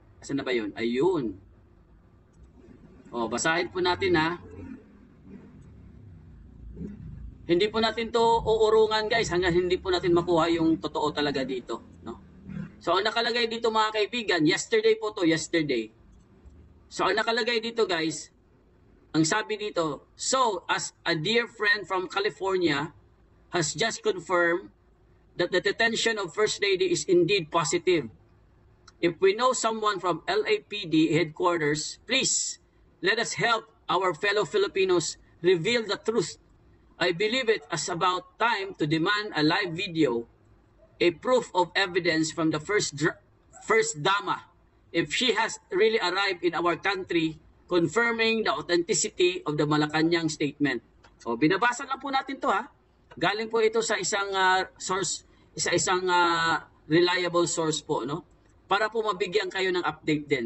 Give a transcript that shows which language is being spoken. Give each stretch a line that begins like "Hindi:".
Filipino: Saan na ba yun? Ayun. Basahin po natin ha. Hindi po natin to uurungan guys hanggang hindi po natin makuha yung totoo talaga dito. No? So ang nakalagay dito mga kaibigan, yesterday po to, yesterday. So ang nakalagay dito guys, ang sabi dito,
English: so as a dear friend from California has just confirmed that the detention of First Lady is indeed positive. If we know someone from LAPD headquarters, please let us help our fellow Filipinos reveal the truth. I believe it as about time to demand a live video, a proof of evidence from the first Dama, if she has really arrived in our country, confirming the authenticity of the Malacanang statement.
Filipino: Binabasa lang po natin to ha. Galing po ito sa isang source, isang reliable source po, no? Para po mabigyan kayo ng update din.